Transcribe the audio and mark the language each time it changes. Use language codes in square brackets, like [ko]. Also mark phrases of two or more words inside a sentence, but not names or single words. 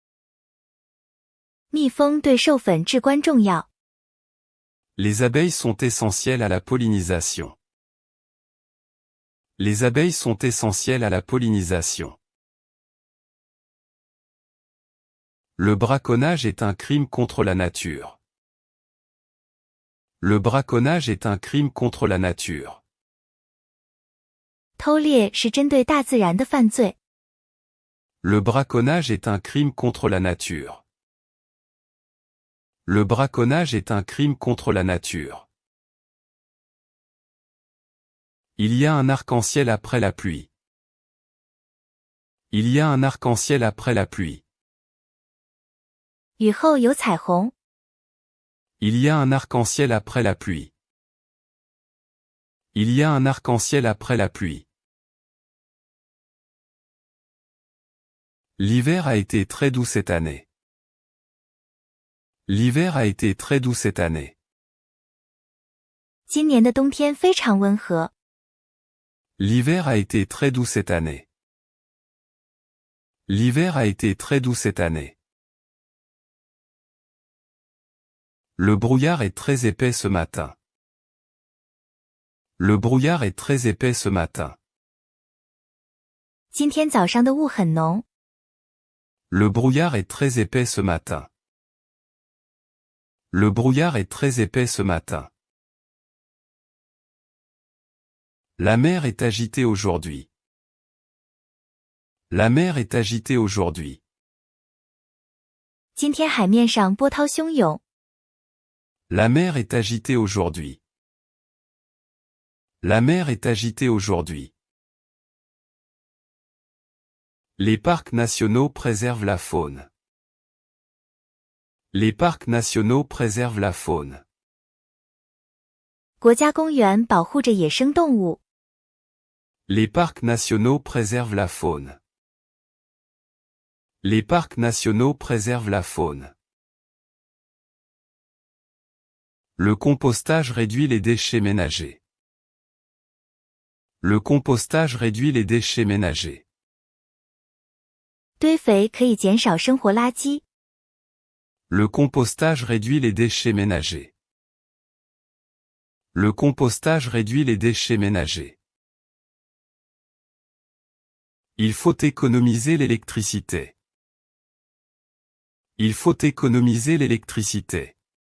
[zh] 蜜蜂对授粉至关重要。 [fr] Les abeilles sont essentielles à la pollinisation. Les abeilles sont essentielles à la pollinisation. Le braconnage est un crime contre la nature. Le braconnage est un crime contre la nature. [zh] 偷猎是针对大自然的犯罪。 [fr] Le braconnage est un crime contre la nature. Le braconnage est un crime contre la nature. Il y a un arc-en-ciel après la pluie. Il y a un arc-en-ciel après la pluie. [zh] 雨后有彩虹。 [fr] Il y a un arc-en-ciel après la pluie. Il y a un arc-en-ciel après la pluie. L'hiver a été très doux cette année. L'hiver a été très doux cette année. [zh] 今年的冬天非常温和。 [fr] L'hiver a été très doux cette année. L'hiver a été très doux cette année. Le brouillard est très épais ce matin. Le brouillard est très épais ce matin. [zh] 今天早上的雾很浓。 [fr] Le brouillard est très épais ce matin. Le brouillard est très épais ce matin. La mer est agitée aujourd'hui. La mer est agitée aujourd'hui. [zh] 今天海面上波涛汹涌。 [fr] La mer est agitée aujourd'hui. La mer est agitée aujourd'hui. Les parcs nationaux préservent la faune. Les parcs nationaux préservent la faune. [zh] 国家公园保护着野生动物。 [fr] Les parcs nationaux préservent la faune. Les parcs nationaux préservent la faune. Le compostage réduit les déchets ménagers. Le compostage réduit les déchets ménagers. [zh] 堆肥可以减少生活垃圾。 [fr] Le compostage réduit les déchets ménagers. Le compostage réduit les déchets ménagers. Il faut économiser l'électricité. Il faut économiser l'électricité.